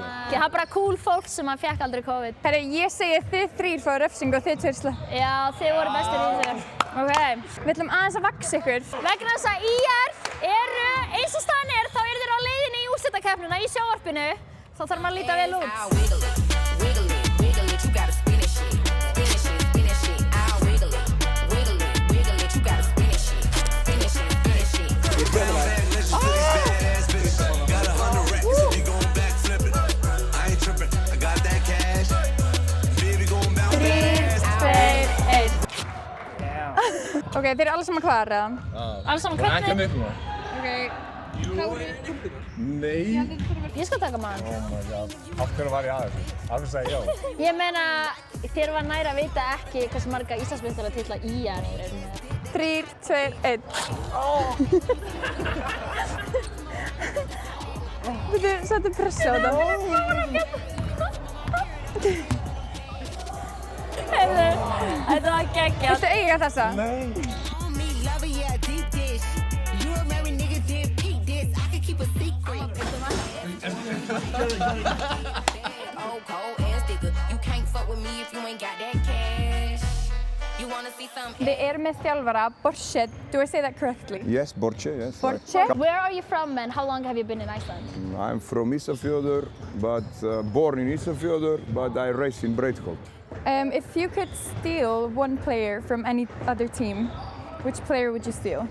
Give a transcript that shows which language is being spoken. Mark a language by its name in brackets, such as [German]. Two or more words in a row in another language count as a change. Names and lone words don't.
[Icelandic] Það er bara cool fólk sem að fékk aldrei COVID. Herri, ég segi þið 3 fá refsing og þið 2 slá. Já, þið voru bestir í þessu. Ok, við ætlum aðeins að vaksa ykkur. Vegna þess að IR eru, eins og staðan er, þá eru þeir á leiðinni í úrslitakeppnina í sjónvarpinu. Þá þarf maður að líta vel út. [English] Wiggle it, you gotta spin it shit. Spin it shit, I'll wiggle it, you gotta spin it shit. Spin it shit. Got 100 racks, if you gon' backflip it. I ain't trippin', I got that cash. Baby gon' bounce that ass. 3, 2, 1. [Icelandic] Ok, þeir eru allir saman klar, eða? Alls saman hvernig? Ok. Nei. Ég skal taka maður. [English] Oh my god. [Icelandic] Af hverju var ég að þessu? Af hverju sagði ég já? Ég meina, þér var nær að vita ekki hversu marga Íslandsmeistaratitla IR er með. 3, 2, 1. Þú settu pressu á það. Heyrðu, þetta var geggjað. Viltu eiga þessa? [English] On me, love it, yeah, deep dish. You a married nigga, didn't peep this. I can keep a secret. Oh, cold ass nigga. You can't fuck with me if you ain't got that cash. You wanna see some [Icelandic] Við erum með þjálfara, Borse. [English] Do I say that correctly? Yes, Borche, yes. Borche? Where are you from and how long have you been in Iceland? I'm from Ísafjörður, but born in Ísafjörður, but I raised in Breiðholt. If you could steal one player from any other team, which player would you steal?